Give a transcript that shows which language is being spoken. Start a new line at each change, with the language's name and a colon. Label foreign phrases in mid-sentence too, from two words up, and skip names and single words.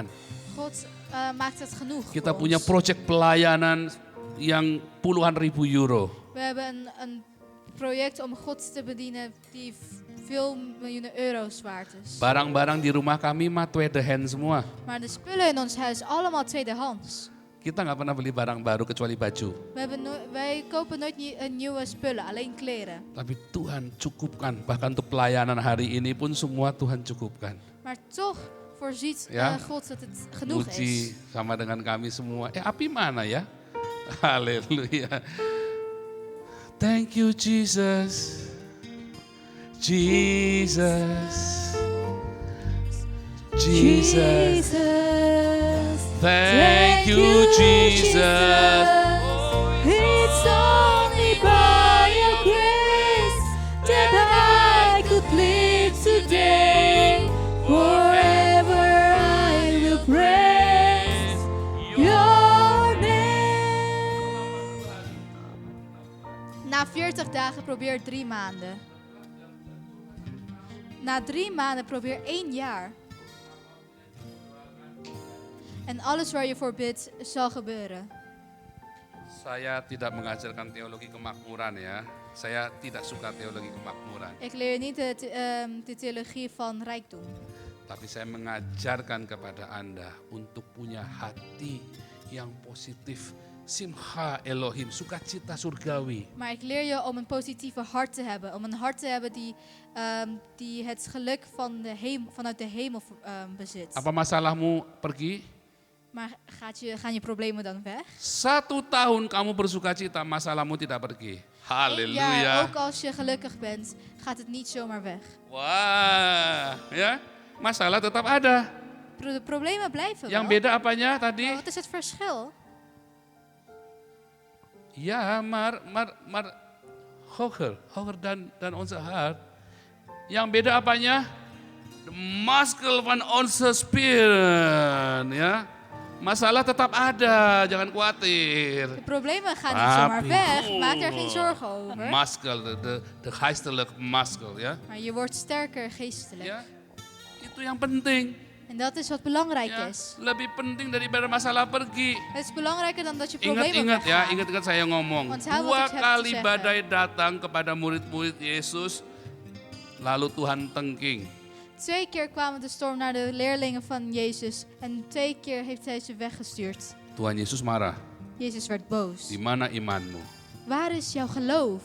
Dutch: God maakt het genoeg
Indonesian: Kita
Dutch: voor
Indonesian: punya
Dutch: ons.
Indonesian: proyek pelayanan yang puluhan ribu euro.
Dutch: We hebben een project om God te bedienen die veel miljoenen euro's waard is.
Indonesian: Barang-barang di rumah kami mah
Dutch: tweede hand
Indonesian: semua.
Dutch: Maar de spullen in ons huis allemaal tweedehands.
Indonesian: Kita nggak pernah beli barang baru kecuali baju.
Dutch: Wij kopen nooit nieuwe spullen, alleen kleren.
Indonesian: Tapi Tuhan cukupkan, bahkan untuk pelayanan hari ini pun semua Tuhan cukupkan.
Dutch: Maar toch voorziet Ja. God dat het genoeg is.
Indonesian: Puji sama dengan kami semua. Api mana ya? Haleluya.
English: Thank you Jesus. Jesus. Jesus. Thank you Jesus. It's only by your grace that I could live today. Forever I will praise your name.
Dutch: Na 40 dagen probeer 3 maanden. Na 3 maanden probeer 1 jaar. En alles waar je voor bidt zal gebeuren.
Indonesian: Saya tidak mengajarkan teologi kemakmuran ya. Saya tidak suka teologi kemakmuran.
Dutch: Ik leer niet de theologie van rijkdom.
Indonesian: Tapi saya mengajarkan kepada Anda untuk punya hati yang positif
Hebrew: שמחה אלוהים,
Indonesian: sukacita surgawi.
Dutch: Maar ik leer je om een positieve hart te hebben. Om een hart te hebben die het geluk vanuit de hemel bezit.
Indonesian: Apa masalahmu pergi?
Dutch: Maar gaan je problemen dan weg?
Indonesian: 1 tahun kamu bersukacita, masalahmu tidak pergi.
Dutch: 1 jaar,
Indonesian: Haleluya.
Dutch: ook als je gelukkig bent, gaat het niet zomaar weg.
Indonesian: Wah, ya. Masalah tetap ada.
Dutch: De problemen blijven
Indonesian: Yang
Dutch: wel.
Indonesian: beda apanya tadi?
Dutch: Maar wat is het verschil? Ja, maar hoger dan onze hart.
Indonesian: Yang beda apanya?
Dutch: De muskel van onze spieren,
Indonesian: ya. Masalah tetap ada, jangan khawatir.
Dutch: De problemen gaan niet zomaar Papi. weg. Maak daar geen zorgen over. Muskel, de geestelijke muskel, ya. Maar je wordt sterker geestelijk.
Indonesian: Ya, itu yang penting.
Dutch: En dat is wat belangrijk
Indonesian: Ya,
Dutch: is.
Indonesian: lebih penting daripada masalah pergi.
Dutch: Het is belangrijker dan dat je problemen
Indonesian: Ingat-ingat ya,
Dutch: weggaan.
Indonesian: ingat-ingat saya ngomong.
Dutch: Onthoud wat
Indonesian: 2
Dutch: ik heb te
Indonesian: kali
Dutch: zeggen.
Indonesian: badai datang kepada murid-murid Yesus, lalu Tuhan tengking.
Dutch: 2 keer kwamen de storm naar de leerlingen van Jezus. En 2 keer heeft hij ze weggestuurd.
Indonesian: Tuhan Yesus marah.
Dutch: Jezus werd boos.
Indonesian: Di mana imanmu?
Dutch: Waar is jouw geloof?